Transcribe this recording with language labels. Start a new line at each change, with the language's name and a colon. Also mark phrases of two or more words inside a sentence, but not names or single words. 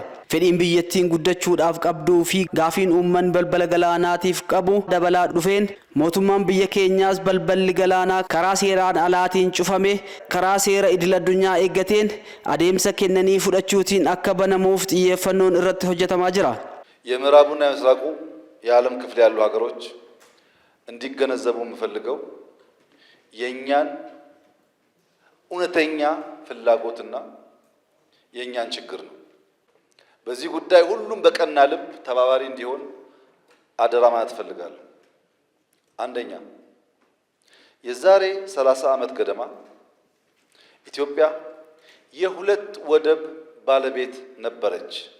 Oromo: Fedhiin biyyattiin guddachuudhaaf qabduu fi gaafiin uummanni balbala galaanaatiif qabu dabalaa dhufeen mootummaan biyya keenyaas balballi galaanaa karaa seeraan alaatiin cufame karaa seera idil addunyaa eeggateen adeemsa kennanii fudhachuutiin akka banamuuf xiyyeeffannoon irratti hojjetamaa jira.
Amharic: የምዕራቡና የምስራቁ የዓለም ክፍል ያሉ ሀገሮች እንዲገነዘቡ የምፈልገው የኛን እውነተኛ ፍላጎትና የኛን ችግር ነው። በዚህ ጉዳይ ሁሉም በቀና ልብ ተባባሪ እንዲሆን አደራ ማለት እፈልጋለሁ። አንደኛ የዛሬ 30 ዓመት ገደማ ኢትዮጵያ የሁለት ወደብ ባለቤት ነበረች።